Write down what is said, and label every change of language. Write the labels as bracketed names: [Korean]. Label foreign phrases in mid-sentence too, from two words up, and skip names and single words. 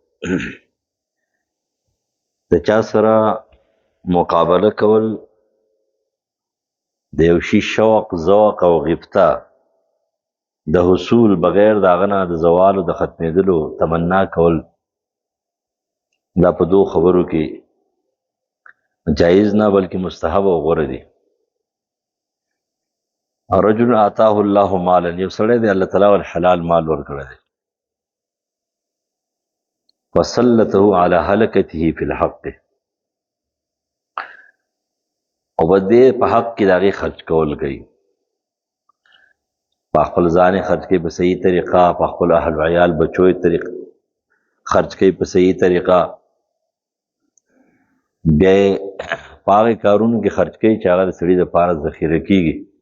[Pashto] د چا سره مقابله کول د یو شي شوق، ذوق او غبطه د حصول بغیر د هغه نه د زوال او د ختمېدلو تمنا کول، دا په دو خبرو کې جایز نه بلکې مستحب او غوره دي. [Arabic] رجل آتاه الله مالا، [Pashto] یو سړی دی الله تعالی ول حلال مال ورکړی دی، [Arabic] وسلطه على هلکته فی الحق، [Pashto] او په دې په حق کې د هغې خرج کول کوي، په خپل ځان یې خرج کوي په صحیح طریقه، په خپل اهل و عیال بچو یې خرج کوي په صحیح طریقه، بیا یې په هغې کارونو کې خرج کوي چې هغه د سړي دپاره ذخیره کېږي.